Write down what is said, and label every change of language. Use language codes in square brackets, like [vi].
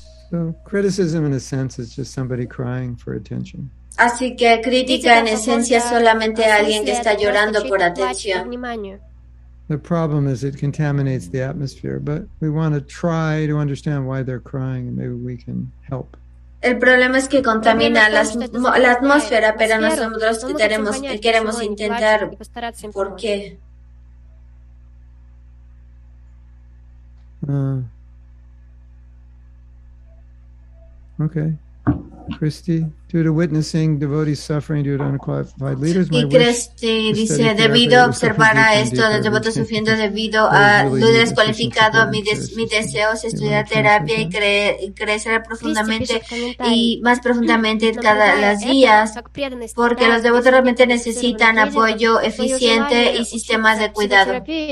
[en] So criticism in a sense is just somebody crying for attention. [es] Así que crítica en esencia es solamente alguien que está llorando por atención. [en] The problem is it contaminates the atmosphere, but we want to try to understand why they're crying and maybe we can help. [es] El problema es que contamina la atmósfera, pero nosotros queremos intentar por qué. [en] Okay. Christy, due to witnessing devotees suffering due to unqualified leaders, my [es] y Christy dice, debido a observar a esto de devotos sufriendo debido a líderes cualificados, mi deseo es estudiar terapia y crecer profundamente y más profundamente cada las días, porque los devotos realmente necesitan apoyo eficiente y sistemas de cuidado.